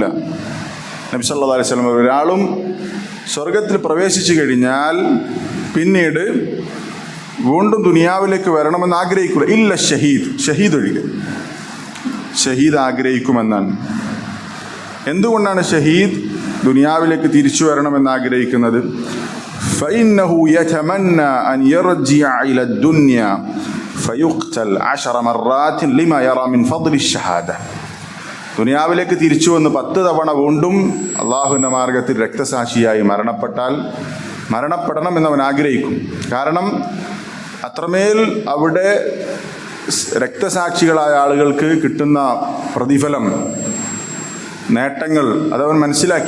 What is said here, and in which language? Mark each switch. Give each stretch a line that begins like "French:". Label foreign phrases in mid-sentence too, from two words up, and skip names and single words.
Malayalam: നബി
Arabic: صلى الله عليه وسلم
Malayalam: ഒരാളും സ്വർഗത്തിൽ പ്രവേശിച്ചു കഴിഞ്ഞാൽ പിന്നീട് വീണ്ടും ദുനിയാവിലേക്ക് വരണമെന്ന് ആഗ്രഹിക്കുക ഇല്ല. ഷഹീദ് ഒഴികെ. ഷഹീദ് ആഗ്രഹിക്കുമെന്നാണ്. എന്തുകൊണ്ടാണ് ഷഹീദ് ദുനിയാവിലേക്ക് തിരിച്ചു വരണമെന്ന് ആഗ്രഹിക്കുന്നത്?
Arabic: فإنه يتمنى أن يرجع إلى الدنيا فيقتل 10 مرات لما يرى من فضل الشهادة.
Malayalam: ദുനിയാവിലേക്ക് തിരിച്ചു വന്ന് 10 തവണ വീണ്ടും അള്ളാഹുവിൻ്റെ മാർഗത്തിൽ രക്തസാക്ഷിയായി മരണപ്പെടണം എന്നവൻ ആഗ്രഹിക്കും. കാരണം അത്രമേൽ അവിടെ രക്തസാക്ഷികളായ ആളുകൾക്ക് കിട്ടുന്ന പ്രതിഫലം, നേട്ടങ്ങൾ അതവൻ മനസ്സിലാക്കി.